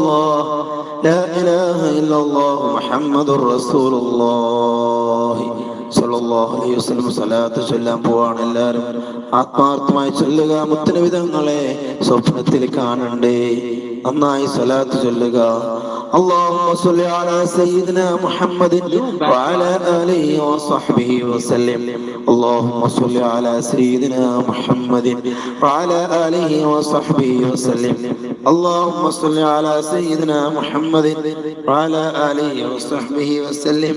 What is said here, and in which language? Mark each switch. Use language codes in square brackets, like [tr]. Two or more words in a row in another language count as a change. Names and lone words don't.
[ar] الله لا إله إلا الله محمد رسول الله صلى الله عليه وسلم [ml] സ്വലാത്ത് ചൊല്ലാൻ പോവാണ്. എല്ലാവരും ആത്മാർത്ഥമായി ചൊല്ലുക. മുത്തനബിതങ്ങളെ സ്വപ്നത്തിൽ കാണണ്ടേ, നന്നായി സ്വലാത്ത് ചൊല്ലുക. [ar] اللهم صل على سيدنا محمد وعلى آله وصحبه وسلم. اللهم صل على سيدنا محمد وعلى آله وصحبه وسلم. اللهم صل على سيدنا محمد وعلى آله وصحبه وسلم.